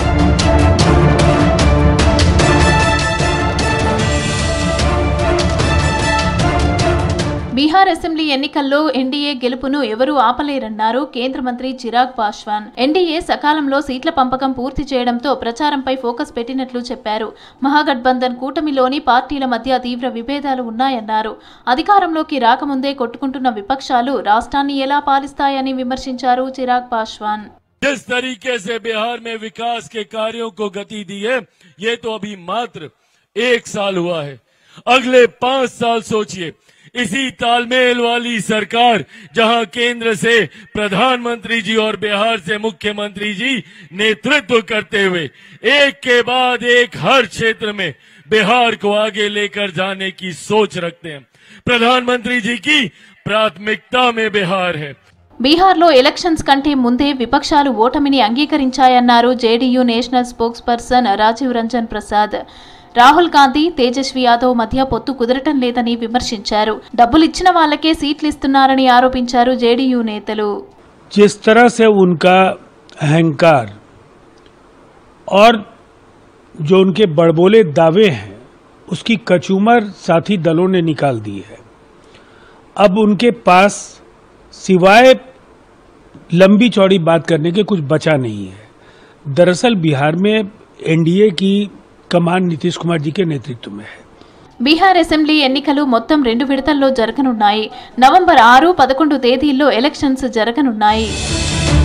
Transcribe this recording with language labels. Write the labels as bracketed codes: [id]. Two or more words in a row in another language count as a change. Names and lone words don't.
[te] బీహార్ అసెంబ్లీ ఎన్నికల్లో ఎన్డీఏ గెలుపును ఎవరూ ఆపలేరన్నారు కేంద్ర మంత్రి చిరాగ్ పాస్వాన్. ఎన్డీఏ సకాలంలో సీట్ల పంపకం పూర్తి చేయడంతో ప్రచారంపై ఫోకస్ పెట్టినట్లు చెప్పారు. మహాగఠబంధన్ కూటమిలోని పార్టీల మధ్య తీవ్ర విభేదాలు ఉన్నాయన్నారు. అధికారంలోకి రాకముందే కొట్టుకుంటున్న విపక్షాలు రాష్ట్రాన్ని ఎలా పాలిస్తాయని విమర్శించారు చిరాగ్ పాస్వాన్. [hi] जिस तरीके से बिहार में विकास के कार्यों को गति दी है, ये तो अभी मात्र 1 साल हुआ है. अगले 5 साल सोचिए. इसी तालमेल वाली सरकार, जहां केंद्र से प्रधानमंत्री जी और बिहार से मुख्यमंत्री जी नेतृत्व करते हुए एक के बाद एक हर क्षेत्र में बिहार को आगे लेकर जाने की सोच रखते हैं. प्रधानमंत्री जी की प्राथमिकता में बिहार है. [te] బీహార్లో ఎలక్షన్స్ కంటే ముందే విపక్షాలు ఓటమిని అంగీకరించాయన్నారు జేడీయూ [en] national spokesperson [te] రాజీవ్ రంజన్ ప్రసాద్. రాహుల్ గాంధీ, తేజస్వి యాదవ్ మధ్య పొత్తు కుదరటం లేదని విమర్శించారు. డబ్బులిచ్చిన వాళ్ళకే సీట్లు ఇస్తున్నారని ఆరోపించారు జేడీయూ నేతలు. [hi] जिस तरह से उनका अहंकार और जो उनके बड़बोले दावे हैं, उसकी कचूमर साथी दलों ने निकाल दी है. अब उनके पास सिवाय लंबी चौड़ी बात करने के कुछ बचा नहीं है. दरअसल बिहार में एनडीए की कमान नीतीश कुमार जी के नेतृत्व में है. [te] బీహార్ అసెంబ్లీ ఎన్నికలు మొత్తం 2 విడతల్లో జరగనున్నాయి. నవంబర్ 6, 11 తేదీల్లో ఎలక్షన్స్ జరగనున్నాయి.